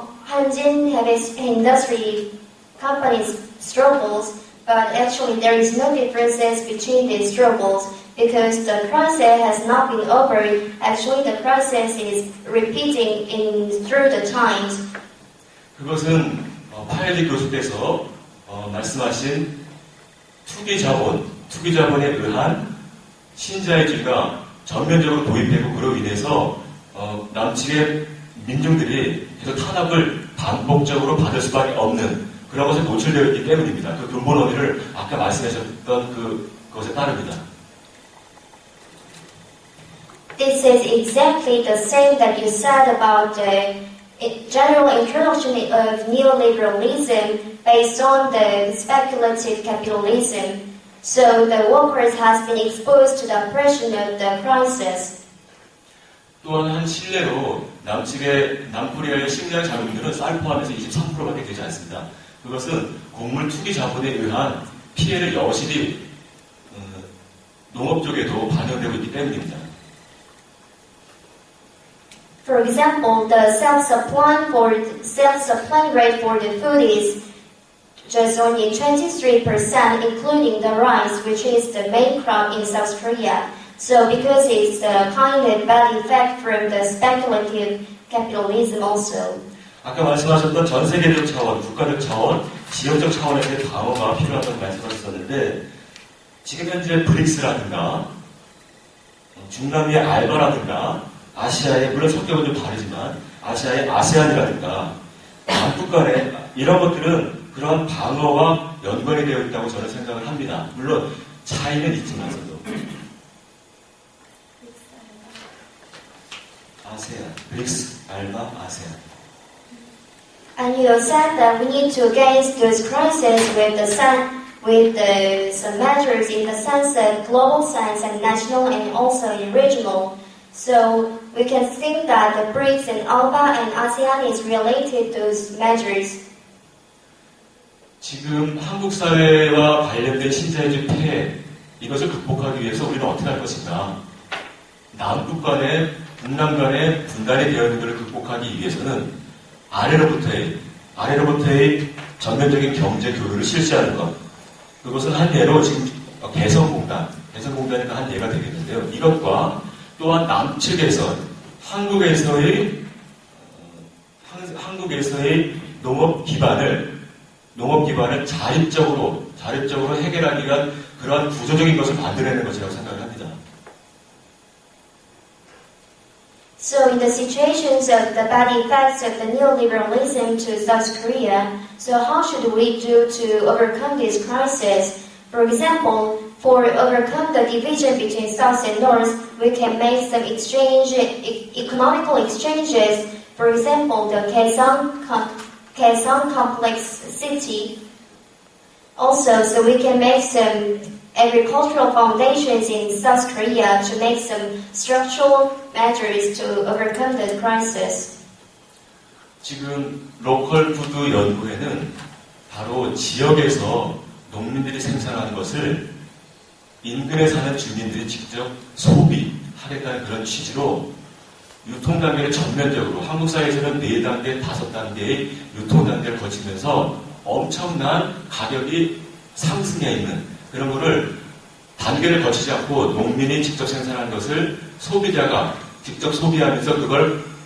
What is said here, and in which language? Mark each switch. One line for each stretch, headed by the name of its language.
English: Hanjin Heavy Industry companies struggles, but actually there is no differences between these struggles because the process has not been over. Actually, the process is repeating through the times.
Korean: 그것은 파일리 교수께서 말씀하신 투기자본에 의한 신자유주의가 전면적으로 도입되고 그로 인해서 남측의 민중들이 계속 탄압을 반복적으로 받을 수밖에 없는 그런 것에 노출되어 있기 때문입니다. 그 근본 원인을 아까 말씀하셨던 그것에 따릅니다.
English: This is exactly the same that you said about the general introduction of neoliberalism based on the speculative capitalism. So the workers has been exposed to the oppression of the crisis.
Korean: 또한 한 신뢰로 남코리아의 식량 자금률은 쌀 포함해서 23%밖에 되지 않습니다. 그것은 곡물 투기 자본에 의한 피해를 여실히 농업 쪽에도 반영되고 있기 때문입니다.
English: For example, the self-supply rate for the food is just only 23%, including the rice, which is the main crop in South Korea. So because it's the kind of bad effect from the speculative capitalism also.
Korean: 아까 말씀하셨던 전 세계적 차원, 국가적 차원, 지역적 차원에서의 방어가 필요하다고 말씀하셨었는데 지금 현재 브릭스라든가 중남미의 알바라든가 아시아의 물론 성격은 좀 다르지만 아시아의 아세안이라든가 남북 간의 이런 것들은 그러한 방어와 연관이 되어 있다고 저는 생각을 합니다. 물론 차이는 있지만서도 아세안, 브릭스, 알바, 아세안.
English: And you said that we need to against those crises with some measures in the sense of global sense and national and also in regional. So we can think that the BRICS and ALBA and ASEAN is related to those measures.
Korean: 지금 한국 사회와 관련된 신자유주의 폐해 이것을 극복하기 위해서 우리는 어떻게 할 것인가? 남북 간의 북남 간의 분단이 되어 있는 것을 극복하기 위해서는 아래로부터의 전면적인 경제 교류를 실시하는 것. 그것은 한 예로 지금 개성공단이가 한 예가 되겠는데요. 이것과 또한 남측에서 한국에서의 농업 기반을 자립적으로 해결하기 위한 그러한 구조적인 것을 만들어내는 것이라고 생각을 합니다.
English: So in the situations of the bad effects of the neoliberalism to South Korea, so how should we do to overcome this crisis? For example, for overcome the division between South and North, we can make some economical exchanges. For example, the Kaesong complex city. Also, so we can make some agricultural foundations in South Korea to make some structural measures to overcome the crisis.
Korean: 지금 로컬 푸드 연구회는 바로 지역에서 농민들이 생산하는 것을 인근에 사는 주민들이 직접 소비하겠다는 그런 취지로 유통 단계를 전면적으로 한국 사회에서는 4단계, 5단계의 유통 단계를 거치면서 엄청난 가격이 상승해 있는 그런 거를 단계를 거치지 않고 농민이 직접 생산한 것을 소비자가 직접 소비하면서 그걸